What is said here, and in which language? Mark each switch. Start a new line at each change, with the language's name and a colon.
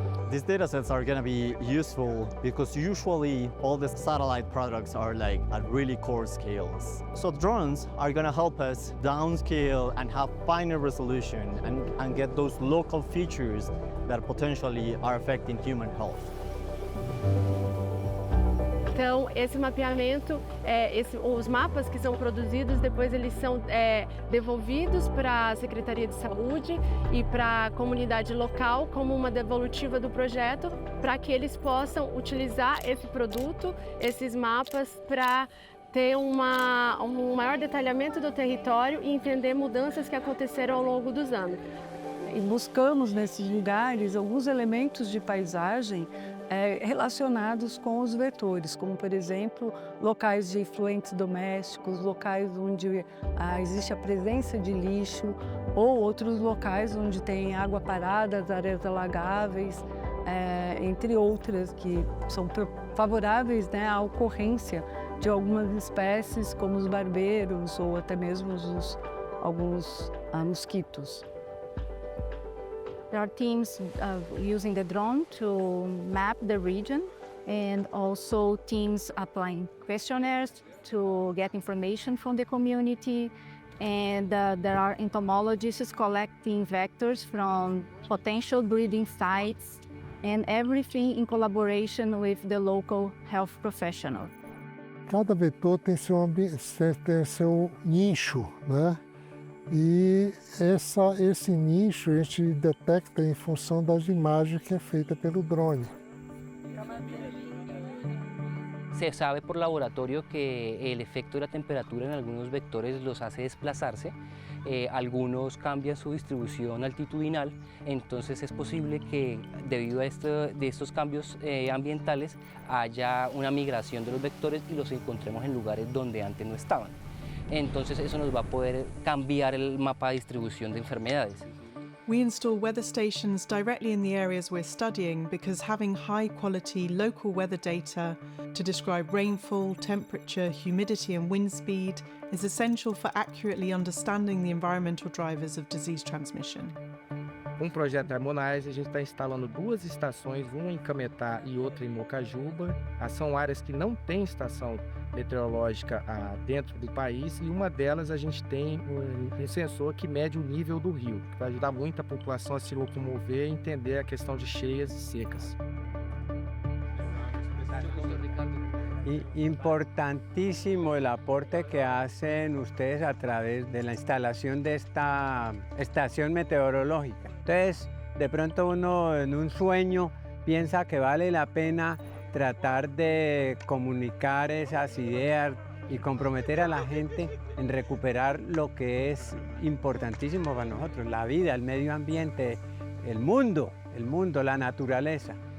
English: These data sets are going to be useful because usually all the satellite products are like at really coarse scales. So drones are going to help us downscale and have finer resolution and get those local features that potentially are affecting human health.
Portuguese: Então, esse mapeamento, os mapas que são produzidos, depois eles são devolvidos para a Secretaria de Saúde e para a comunidade local como uma devolutiva do projeto, para que eles possam utilizar esse produto, esses mapas, para ter um maior detalhamento do território e entender mudanças que aconteceram ao longo dos anos. E buscamos nesses lugares alguns elementos de paisagem relacionados com os vetores, como, por exemplo, locais de efluentes domésticos, locais onde existe a presença de lixo, ou outros locais onde tem água parada, áreas alagáveis, entre outras, que são favoráveis, né, à ocorrência de algumas espécies, como os barbeiros ou até mesmo alguns mosquitos.
English: There are teams using the drone to map the region, and also teams applying questionnaires to get information from the community. And there are entomologists collecting vectors from potential breeding sites, and everything in collaboration with the local health professional.
Portuguese: Cada vetor tem seu nicho, né? E esse nicho a gente detecta em função das imagens que é feita pelo drone.
Spanish: Se sabe por laboratorio que el efecto de la temperatura en algunos vectores los hace desplazarse, algunos cambian su distribución altitudinal, entonces es posible que debido a estos cambios ambientales haya una migración de los vectores y los encontremos en lugares donde antes no estaban. Entonces eso nos va a poder cambiar el mapa de distribución de enfermedades.
English: We install weather stations directly in the areas we're studying because having high-quality local weather data to describe rainfall, temperature, humidity and wind speed is essential for accurately understanding the environmental drivers of disease transmission.
Portuguese: Com o projeto Harmonize, a gente está instalando 2 estações, uma em Cametá e outra em Mocajuba. São áreas que não têm estação meteorológica dentro do país, e uma delas a gente tem um sensor que mede o nível do rio, que vai ajudar muito a população a se locomover e entender a questão de cheias e secas.
Spanish: Importantísimo el aporte que hacen ustedes a través de la instalación de esta estación meteorológica. Entonces, de pronto uno en un sueño piensa que vale la pena tratar de comunicar esas ideas y comprometer a la gente en recuperar lo que es importantísimo para nosotros, la vida, el medio ambiente, el mundo, la naturaleza.